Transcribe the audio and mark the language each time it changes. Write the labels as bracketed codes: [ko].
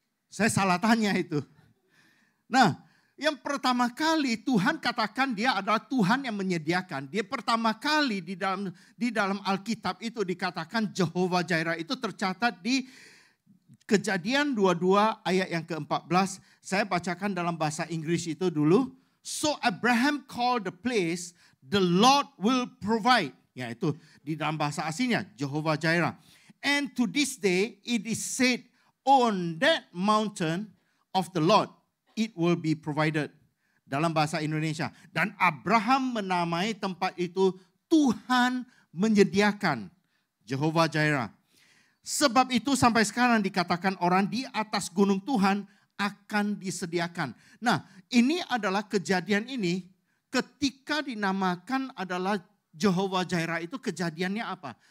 [id] Saya salah tanya itu. Nah, yang pertama kali Tuhan katakan dia adalah Tuhan yang menyediakan. Dia pertama kali di dalam Alkitab itu dikatakan Jehovah Jireh, itu tercatat di Kejadian 22 ayat yang ke-14. Saya bacakan dalam bahasa Inggris itu dulu. [en] So Abraham called the place the Lord will provide. [id] Ya, itu di dalam bahasa aslinya Jehovah Jireh. [en] And to this day it is said, on that mountain of the Lord, it will be provided. [id] Dalam bahasa Indonesia. Dan Abraham menamai tempat itu Tuhan menyediakan. Jehovah Jireh. Sebab itu sampai sekarang dikatakan orang di atas gunung Tuhan akan disediakan. Nah, ini adalah kejadian ini ketika dinamakan adalah Jehovah Jireh itu kejadiannya apa?